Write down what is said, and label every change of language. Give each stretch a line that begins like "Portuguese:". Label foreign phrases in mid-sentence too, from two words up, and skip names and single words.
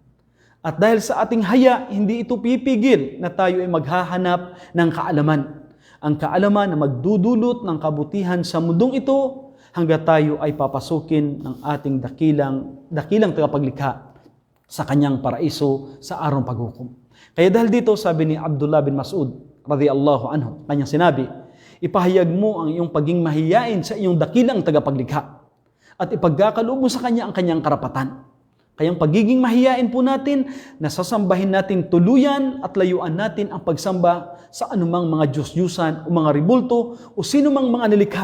Filipino: At dahil sa ating haya, hindi ito pipigil na tayo ay maghahanap ng kaalaman. Ang kaalaman na magdudulot ng kabutihan sa mundong ito hanggang tayo ay papasukin ng ating dakilang tagapaglikha sa kanyang paraiso sa araw ng paghukom. Kaya dahil dito, sabi ni Abdullah bin Mas'ud
Arabic: رضي الله عنه,
Filipino: kanyang sinabi, ipahayag mo ang iyong pagiging mahiyain sa iyong dakilang tagapaglikha at ipagkakaloob mo sa kanya ang kanyang karapatan. Kayang pagiging mahiyain po natin, nasasambahin natin tuluyan at layuan natin ang pagsamba sa anumang mga Diyos-Diyusan o mga ribulto o sinumang mga nilikha.